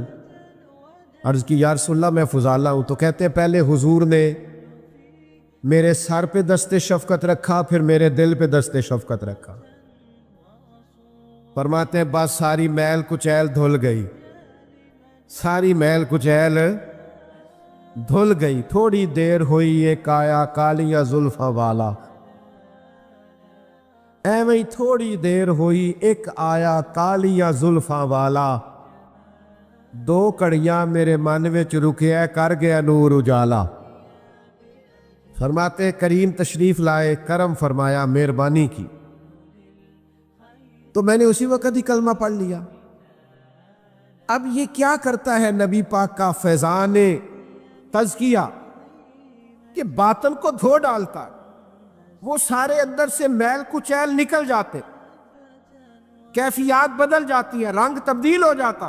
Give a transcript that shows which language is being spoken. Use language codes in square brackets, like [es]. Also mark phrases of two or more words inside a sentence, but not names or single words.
[ur] عرض کی [ar] یا رسول اللہ [ur] میں فضالہ ہوں، تو کہتے ہیں پہلے حضور نے میرے سر پہ دست شفقت رکھا، پھر میرے دل پہ دست شفقت رکھا۔ فرماتے ہیں بس ساری میل کچیل دھل گئی، ساری میل کچیل دھل گئی۔ [pa] تھوڑی دیر ہوئی ایک آیا کالیاں زلفاں والا، ایویں تھوڑی دیر ہوئی ایک آیا کالیاں زلفاں والا، دو کڑیاں میرے من وچ رکیا کر گیا نور اجالا۔ [ur] فرماتے کریم تشریف لائے، کرم فرمایا، مہربانی کی، تو میں نے اسی وقت ہی کلمہ پڑھ لیا۔ اب یہ کیا کرتا ہے نبی پاک کا فیضان تزکیہ کہ باطن کو دھو ڈالتا ہے، وہ سارے اندر سے میل کچیل نکل جاتے، کیفیات بدل جاتی ہے، رنگ تبدیل ہو جاتا۔